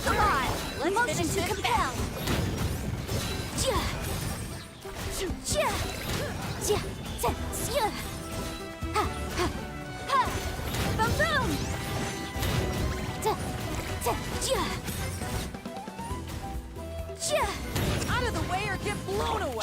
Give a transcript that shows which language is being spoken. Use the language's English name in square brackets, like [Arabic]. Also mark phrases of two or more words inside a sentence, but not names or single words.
[English] Look alive. Motion to compel. Ja. Ja. Ja. Ja. Ja. Ha. Ha. Ha. Boom boom. Da. Da. Ja. Ja. Out of the way or get blown away!